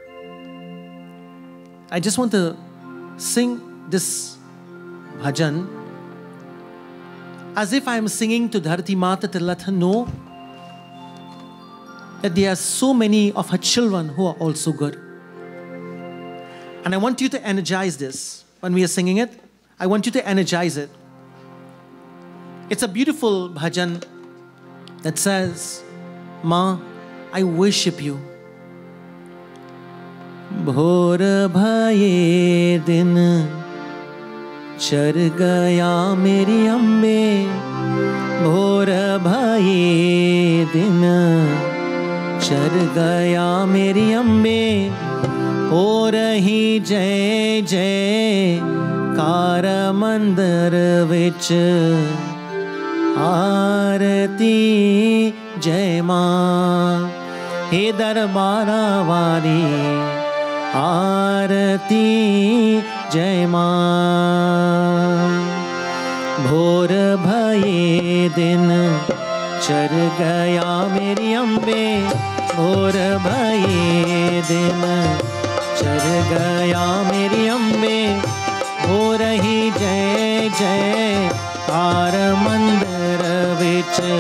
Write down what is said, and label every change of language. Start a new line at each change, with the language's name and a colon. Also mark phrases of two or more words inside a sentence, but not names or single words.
English: I just want to sing this bhajan as if I am singing to Dharti Maataa to let her know that there are so many of her children who are also good. And I want you to energize this. When we are singing it, I want you to energize it. It's a beautiful bhajan that says, Ma, I worship you.
Hindi: भोर भये दिन चढ़ गया मेरी अम्बे. भोर भये दिन चढ़ गया मेरी अम्बे. हो रही जय जय कार मंदिर विच आरती जय मां हे दरबारा वाली आरती जय मां भोर भये दिन चर गया मेरी अम्बे भोर भये दिन चर गया मेरी अम्बे हो रही जय जय कार मंदिर विच